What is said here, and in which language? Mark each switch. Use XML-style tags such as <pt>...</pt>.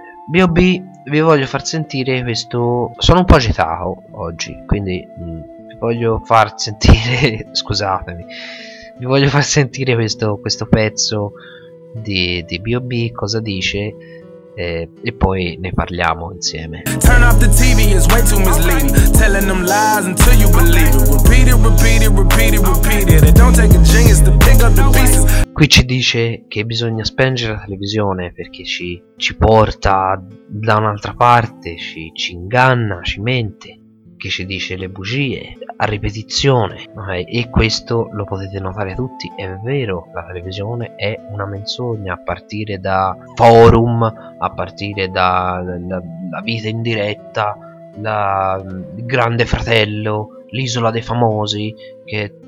<it>vi voglio far sentire questo, sono un po' agitato oggi, quindi vi voglio far sentire scusatemi, vi voglio far sentire questo pezzo di B.O.B., cosa dice, e poi ne parliamo insieme.</it> <en>Turn off the TV, it's way too misleading. Telling them lies until you believe it. Repeat it, repeat it, repeat it, repeat it. It don't take a genius to pick up the pieces.</en> <it>Qui ci dice che bisogna spengere la televisione perché ci porta da un'altra parte, ci inganna, ci mente, che ci dice le bugie a ripetizione, okay? E questo lo potete notare tutti, è vero, la televisione è una menzogna, a partire da forum, a partire dalla vita in diretta, il Grande Fratello, l'Isola dei Famosi, che è</it>